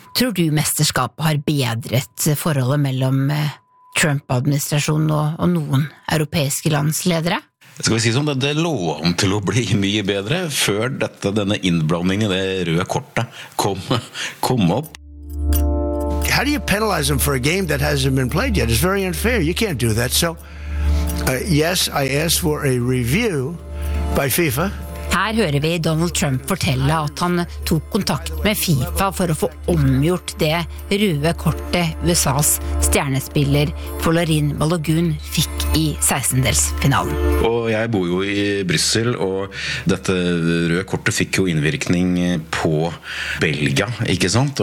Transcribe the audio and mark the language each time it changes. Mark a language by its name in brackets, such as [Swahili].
[Norwegian] Tror du mesterskapet har bedret forholdet mellom Trump-administrasjonen og noen europeiske landsledere? Skal vi si sånn, det lå om til å bli mye bedre før dette, denne innblandingen I det røde kortet kom opp. [English] How do you penalize them for a game that hasn't been played yet? It's very unfair. You can't do that. So, yes, I asked for a review by FIFA. [Norwegian] Her hører vi Donald Trump fortelle at han tok kontakt med FIFA for å få omgjort det røde kortet USAs stjernespiller Florin Balogun fikk i 16-delsfinalen. Og jeg bor jo i Brussel, og dette røde kortet fikk jo innvirkning på Belgia, ikke sant?